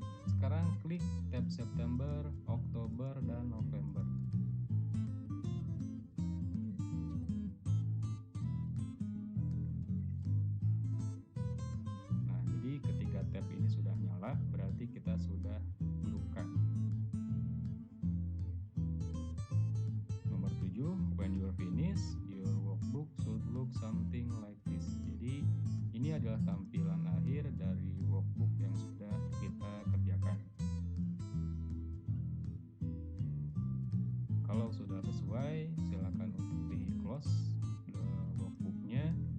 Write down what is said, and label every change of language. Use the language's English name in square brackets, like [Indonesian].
[Indonesian] Sekarang klik tab September, Oktober, dan November. Nah, jadi ketika tab ini sudah nyala, berarti kita sudah grupkan. Nomor 7, [English] when you're finished, your workbook should look something like this. [Indonesian] Jadi ini adalah tampilan akhir dari workbook yang sudah kita kerjakan. Kalau sudah sesuai, silakan untuk di close workbooknya.